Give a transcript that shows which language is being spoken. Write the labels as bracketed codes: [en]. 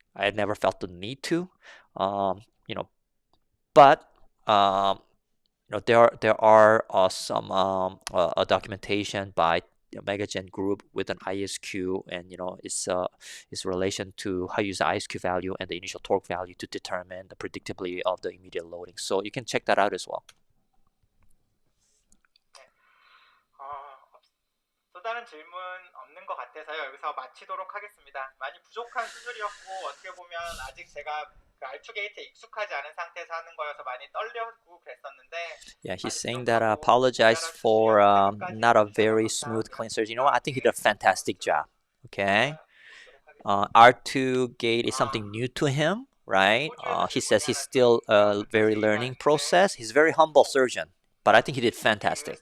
[en] I never felt the need to. But there are some documentation by Megagen group with an ISQ, and its relation to how you use the ISQ value and the initial torque value to determine the predictability of the immediate loading. So you can check that out as well. [ko] 또 다른 질문 없는 것 같아서요. 여기서 마치도록 하겠습니다. 많이 부족한 수술이었고 어떻게 보면 아직 제가 R2 게이트에 익숙하지 않은 상태에서 하는 거여서 많이 떨려고 그랬었는데. [en] Yeah, he's saying that I apologize for not a very smooth clean surgery. I think he did a fantastic job. Okay, R2 gate is something new to him, right? He says he's still a very learning process. He's a very humble surgeon, but I think he did fantastic.